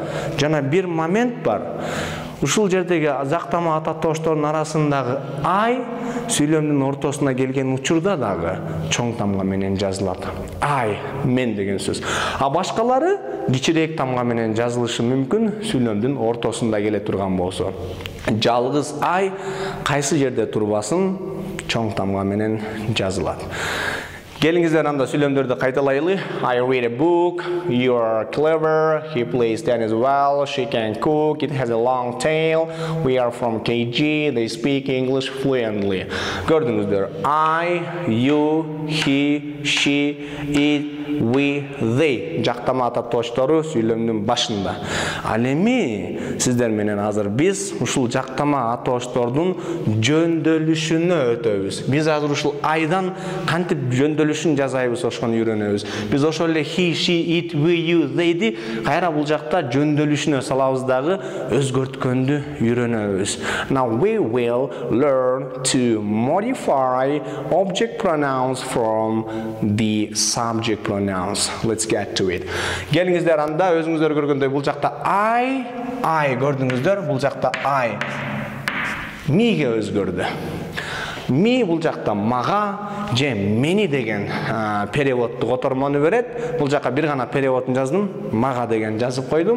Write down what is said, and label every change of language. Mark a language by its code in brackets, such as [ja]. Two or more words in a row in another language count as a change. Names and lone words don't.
[ky] Жана бир момент бар. Ушул жердеги жактама ататоштордун арасындагы I сүйлөмдүн ортосуна келген учурда дагы чоң тамга менен жазылат. I мен деген сөз. А башкалары кичирээк тамга менен жазылышы мүмкүн сүйлөмдүн ортосунда келе турган болсо. Жалгыз I кайсы жерде турбасын чоң тамга менен жазылат. Келиңиздер анда сүйлөмдөрдү кайталайлы. [en] I read a book. You are clever. He plays tennis well. She can cook. It has a long tail. We are from KG. They speak English fluently. [ky] Көрдүңүздөр. [en] I, you, he, she, it, we, they. [ky] Жактама ататоштору сүйлөмдүн башында. Ал эми сиздер менен азыр биз ушул жактама атоштордун жөндөөлүшүнө өтөбүз. Биз азыр ушул айдан кантип жөндөөлүшүн жазайбыз, ошону үйрөнөбүз. Биз ошол эле [en] he, she, it, we, you, [ky] they'ди кайра бул жакта жөндөөлүшүнө салабыз дагы өзгөрткөндү үйрөнөбүз. [en] Now we will learn to modify object pronouns from the subject pronouns. Let's get to it. [ky] Келиңиздер анда өзүңүздөр көргөндөй бул жакта I көрдүңүздөр, бул жакта I миге өзгөрдү. Ми бул жакта мага же мени деген переводту котормону берет. Бул жакка бир гана переводун жаздым, мага деген жазып койдум.